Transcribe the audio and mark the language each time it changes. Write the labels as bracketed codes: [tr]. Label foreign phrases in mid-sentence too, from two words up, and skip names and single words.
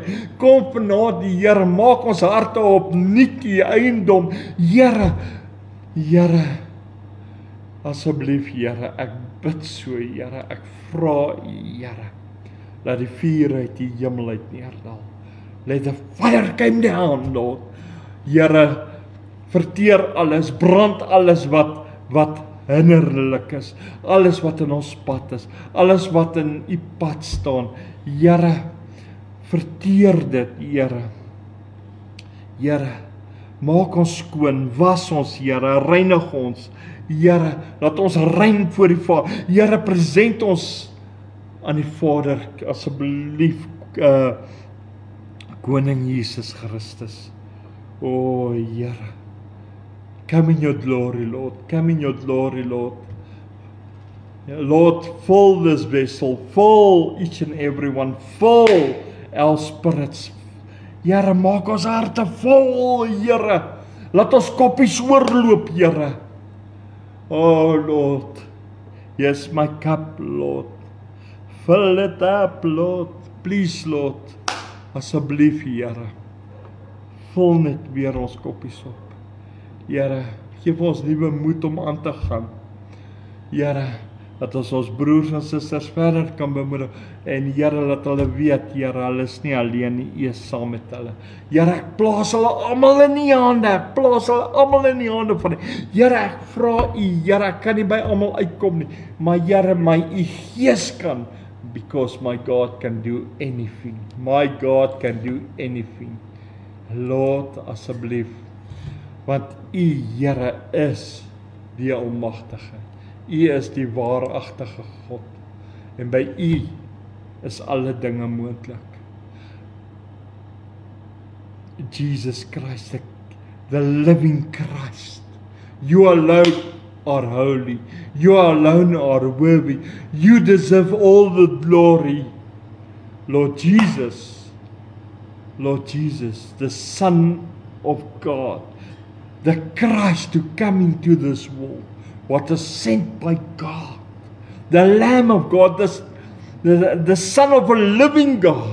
[af] Kom vanaand die Here, maak ons harte opnuut U eiendom. Here, asseblief Here, ek bid so, Here, ek vra U, Here, laat die vuur uit die hemel uit neerdal. [en] Let the fire come down, Lord. [af] Here, verteer alles, brand alles wat hinderlik is, alles wat in ons pad is, alles wat in U pad staan. Here, verteer dit, Here. Here, maak ons skoon, was ons, Here, reinig ons. Here, laat ons rein voor die Vader. Here, present ons aan die Vader, asseblief, Koning Jesus Christus. O, Here, [en] come in your glory, Lord. Come in your glory, Lord. Lord, fill this vessel. Fill each and every one. Fill our spirits. [af] Here, maak ons harte vol, Here. Laat ons koppies oorloop, Here. [en] Oh, Lord. Yes, my cup, Lord. Fill it up, Lord. Please, Lord. [af] Asseblief, Here. Vul net weer ons koppies op. Here, geef ons nuwe moed om aan te gaan. Here, dat ons broers en susters verder kan bemoedig. En Here, dat hulle weet, Here, hulle is nie alleen nie, U is saam met hulle. Here, ek plaas hulle almal in U hande. Ek plaas hulle almal in U hande van U. Here, ek vra U, Here, ek kan nie by almal uitkom nie. Maar Here, my U Gees kan. [en] Because my God can do anything. My God can do anything. Lord, [af] asseblief. Want U, Here, is die Almagtige. U is die waaragtige God. En by U is alle dinge moontlik. [en] Jesus Christ, the living Christ. You alone are holy. You alone are worthy. You deserve all the glory. Lord Jesus, the Son of God, the Christ to come into this world, what is sent by God, the Lamb of God, the Son of a living God.